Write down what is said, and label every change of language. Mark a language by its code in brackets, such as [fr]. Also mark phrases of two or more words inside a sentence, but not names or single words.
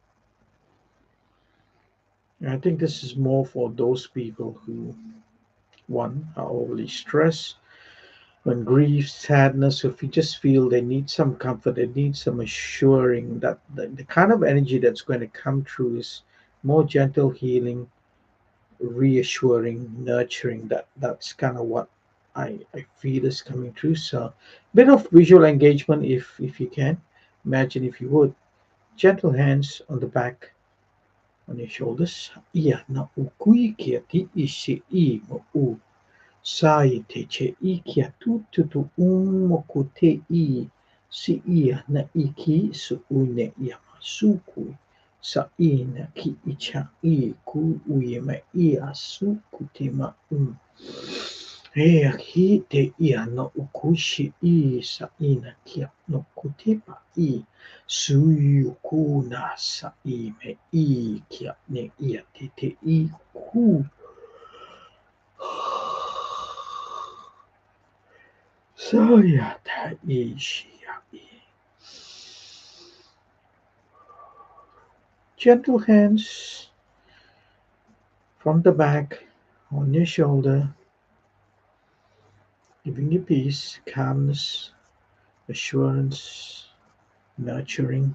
[en] And I think this is more for those people who, one, are overly stressed, when grief, sadness, if you just feel they need some comfort, they need some assuring that the kind of energy that's going to come through is more gentle, healing, reassuring, nurturing. That's kind of what I feel is coming through. So, bit of visual engagement if you can. Imagine if you would, gentle hands on the back on your shoulders. Ia na ukui kia ti isi I mo u. Sai te che I kia tu moku te I. Si ia na iki su une ia masuku. Sa I na ki icha I ku uye ma ia suku te ma u. Hi te ia no ukushi I sa ina kia no kutepa I suyuku na sa I me I kia ne ia te I ku saya ta I shia I. Gentle hands from the back on your shoulder, giving you peace, calmness, assurance, nurturing.